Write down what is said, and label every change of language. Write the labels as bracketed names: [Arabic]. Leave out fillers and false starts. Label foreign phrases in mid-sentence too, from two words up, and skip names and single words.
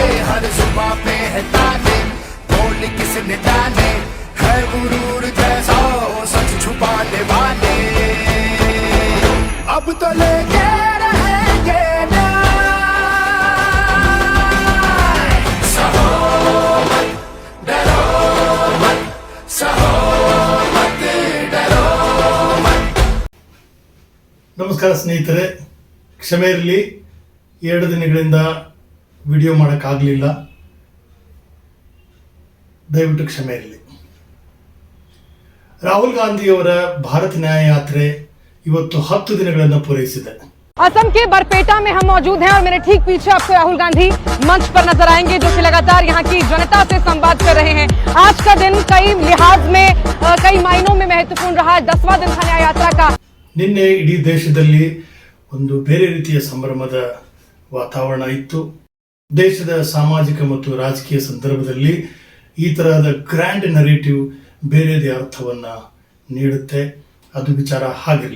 [Hindi] हर सुबह पे है ताले, बोल किसने डाले, है गुरूर जैसा सच छुपाने वाले। अब तो लेके रहेंगे न्याय। सहो मत, डरो मत, सहो मत, डरो मत। [Kannada] ನಮಸ್ಕಾರ ಸ್ನೇಹಿತರೆ, ಕ್ಷಮೆ ಇರಲಿ, 2 ದಿನಗಳಿಂದ ವಿಡಿಯೋ ಮಾಡೋಕ್ಕಾಗಲಿಲ್ಲ, ದಯವಿಟ್ಟು ಕ್ಷಮೆ ಇರಲಿ. ರಾಹುಲ್ ಗಾಂಧಿಯವರ ಭಾರತ ನ್ಯಾಯ ಯಾತ್ರೆ ಇವತ್ತು 10 ದಿನಗಳನ್ನು ಪೂರೈಸಿದೆ. [Hindi] असम के बरपेटा में हम मौजूद हैं और मेरे ठीक पीछे आपको राहुल गांधी मंच पर नजर आएंगे, जो कि लगातार यहाँ की जनता से संवाद कर रहे हैं। आज का दिन कई लिहाज में, कई मायनों में महत्वपूर्ण रहा। 10वां दिन था न्याय यात्रा का। [Kannada] ನಿನ್ನೆ ಇಡೀ ದೇಶದಲ್ಲಿ ಒಂದು ಬೇರೆ ರೀತಿಯ ಸಂಭ್ರಮದ ವಾತಾವರಣ ಇತ್ತು. ದೇಶದ ಸಾಮಾಜಿಕ ಮತ್ತು ರಾಜಕೀಯ ಸಂದರ್ಭದಲ್ಲಿ ಈ ತರಹದ [English] grand narrative [Kannada] ಬೇರೆದೇ ಅರ್ಥವನ್ನ ನೀಡುತ್ತೆ. ಅದು ವಿಚಾರ ಹಾಗಿರಲಿ.